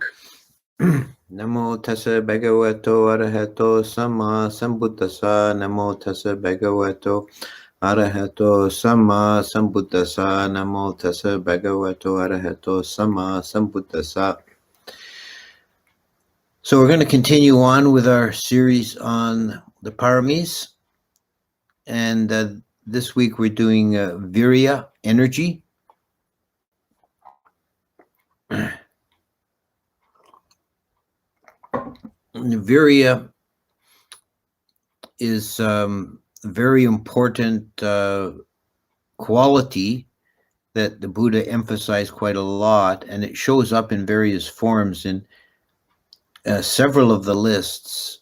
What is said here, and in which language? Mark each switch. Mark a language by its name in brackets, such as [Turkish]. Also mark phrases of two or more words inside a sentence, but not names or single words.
[Pali] Namo tassa bhagavato arahato sama sambuddhassa. Namo tassa bhagavato arahato sama sambuddhassa. Namo tassa bhagavato arahato sama sambuddhassa. [English] So we're going to continue on with our series on the paramis. And this week we're doing Viriya, energy. Viriya is a very important quality that the Buddha emphasized quite a lot, and it shows up in various forms in several of the lists.